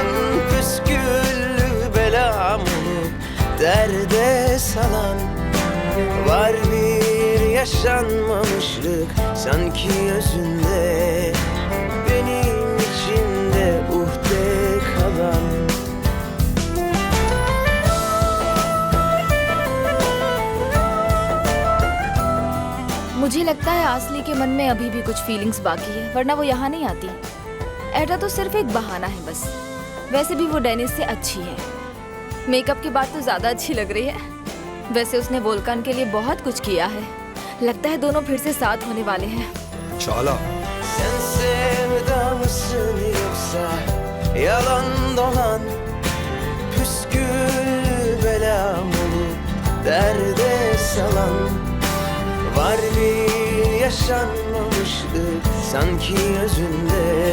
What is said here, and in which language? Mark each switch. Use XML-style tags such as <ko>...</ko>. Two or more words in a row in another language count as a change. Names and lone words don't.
<tr>Püsküllü belam olup derde salan. Var bir yaşanmamışlık sanki özünde. Benim içimde uhde kalan.</tr> <hi>मुझे लगता है आसली के मन में अभी भी कुछ फीलिंग्स बाकी है, वरना वो यहाँ नहीं आती। एडा तो सिर्फ एक बहाना है बस। वैसे भी वो डेनिस से अच्छी है। मेकअप के बाद तो ज्यादा अच्छी लग रही है। वैसे उसने वोल्कान के लिए बहुत कुछ किया है। लगता है दोनों फिर से साथ होने वाले हैं।</hi> <tr>Çağla. Sen sevda mısın yoksa yalan dolan? Püsküllü belam olup derde salan. Var bir yaşanmamışlık sanki özünde.</tr>